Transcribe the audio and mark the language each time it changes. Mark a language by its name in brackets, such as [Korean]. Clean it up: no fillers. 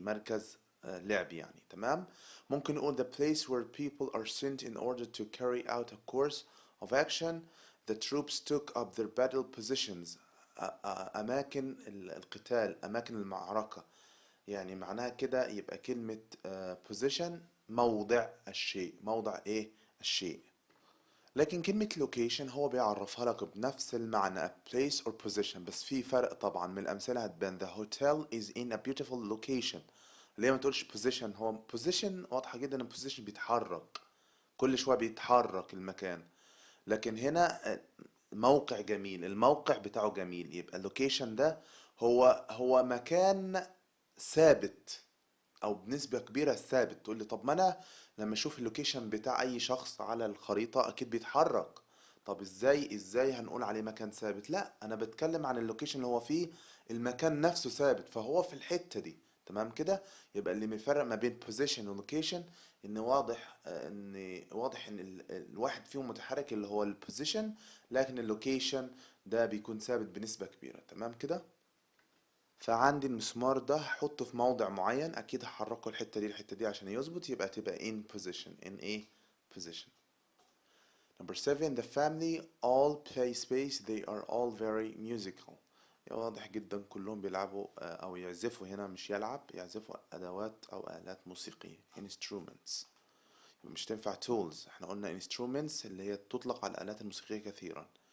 [Arabic] مركز لعب يعني. تمام. ممكن نقول [English] the place where people are sent in order to carry out a course of action. the troops took up their battle positions. [Arabic] أماكن القتال. أماكن المعركة. يعني معناها كده يبقى كلمة position موضع الشيء. موضع ايه؟ الشيء. لكن كلمة location هو بيعرفها لك بنفس المعنى a place or position. بس في فرق طبعا. من الأمثلة هتبان [English] the hotel is in a beautiful location. [Arabic] ليه ما تقولش position؟ هو position واضحة جدا ان position بيتحرك كل شوية. بيتحرك المكان. لكن هنا موقع جميل. الموقع بتاعه جميل. يبقى location ده هو مكان ثابت او بنسبة كبيرة ثابت. تقول لي طب ما انا لما اشوف اللوكيشن بتاع اي شخص على الخريطة اكيد بيتحرك. طب ازاي هنقول عليه مكان ثابت؟ لا انا بتكلم عن اللوكيشن اللي هو فيه المكان نفسه ثابت. فهو في الحتة دي. تمام كده. يبقى اللي بيفرق ما بين position و location ان واضح ان الواحد فيهم متحرك اللي هو البوزيشن، لكن اللوكيشن ده بيكون ثابت بنسبة كبيرة. تمام كده. فعندي المسمار ده هحطه في موضع معين اكيد هحركه الحتة دي عشان يظبط. يبقى تبقى [English] in position. in a position. number 7 the family all play space. they are all very musical. [Arabic] واضح جدا كلهم بيلعبوا او يعزفوا. هنا مش يلعب. يعزفوا ادوات او آلات موسيقية instruments. مش تنفع tools. احنا قلنا instruments اللي هي تطلق على الآلات الموسيقية كثيرا.